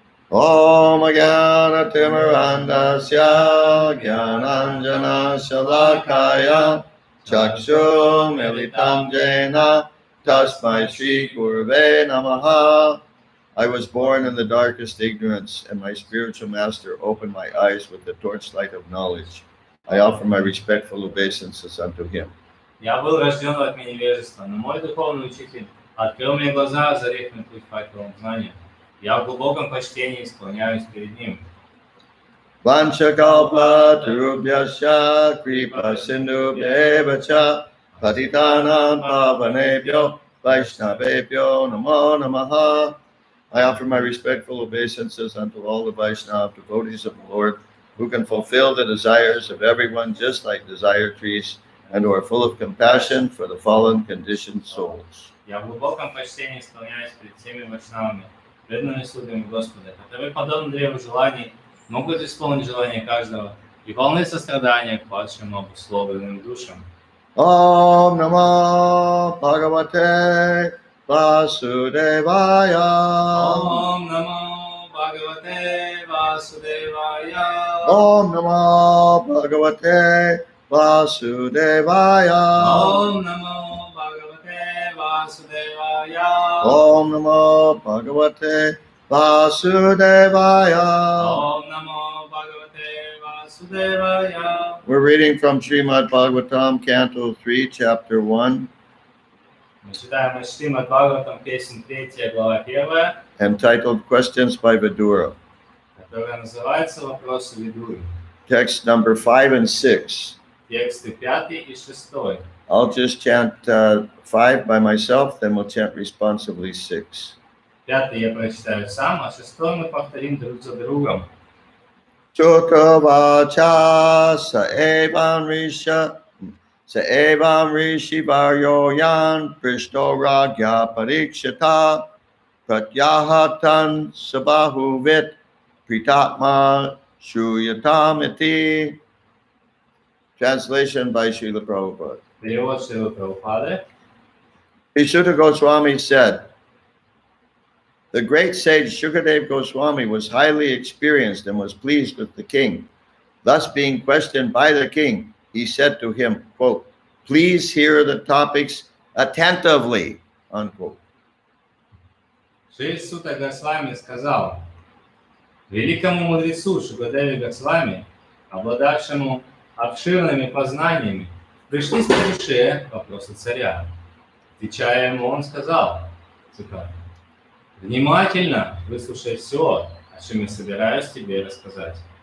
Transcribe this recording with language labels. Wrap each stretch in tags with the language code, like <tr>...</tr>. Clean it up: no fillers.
<sa>Om Jnana Timirandasya Jnananjana Shalakaya Chakshu Militam Jena Tasmai Shri Gurave Namaha.</sa> <en>I was born in the darkest ignorance, and my spiritual master opened my eyes with the torchlight of knowledge. I offer my respectful obeisances unto him.</en> <ru>Я был рожден в тьме невежества, но мой духовный учитель открыл мне глаза, озарив мне путь факелом знания. Я в глубоком почтении склоняюсь перед ним.</ru> <sa>Vanchakalpa Turubhyasya Kripa Sindhubhyevacha Patitanam Pavanebhyo Vaishnavebhyo Namo Namaha.</sa> <en>I offer my respectful obeisances unto all the Vaishnava devotees of the Lord who can fulfill the desires of everyone just like desire trees and who are full of compassion for the fallen conditioned souls.</en> <ru>Я в глубоком почтении склоняюсь перед всеми вайшнавами, преданными слугами Господа, которые, подобно древу желаний, могут исполнить желание каждого и полны сострадания к падшим обусловленным душам.</ru> <sa>Om Namo Bhagavate Vasudevaya. Om Namo Bhagavate Vasudevaya. Om Namo Bhagavate Vasudevaya. Om Namo Bhagavate Vasudevaya. Om Namo Bhagavate Vasudevaya. Om Namo Bhagavate Vasudevaya.</sa> <en>We're reading from Srimad Bhagavatam, Canto 3, Chapter 1,</en> <ru>Мы читаем из Srimad Bhagavatam, песня 3, глава 1,</ru> <en>entitled Questions by Vidura.</en> <ru>которая называется «Вопросы Видуры».</ru> <en>Text number 5 and 6.</en> <ru>Тексты 5 и 6.</ru> <en>I'll just chant 5 by myself, then we'll chant responsively 6.</en> <ru>5 я прочитаю сам, а 6 мы повторим друг за другом.</ru> <sa>Chukavacha sa evam rishi varyoyan prishto ragya parikshita pratyahatan sabahuvit pritatma shuyatamiti.</sa> <en>Translation by Srila Prabhupada.</en> <ru>Перевод Шрилы Прабхупады.</ru> <en>Sutta Goswami said, the great sage Shukadev Goswami was highly experienced and was pleased with the king. Thus, being questioned by the king, he said to him, quote, please hear the topics attentively, unquote.</en> <ru>Шри Сута Госвами сказал, великому мудрецу Шукадеве Госвами, обладавшему обширными познаниями, пришлись по душе вопросы царя. Отвечая ему, он сказал, цитата, внимательно выслушай все, о чем я собираюсь тебе рассказать.</ru>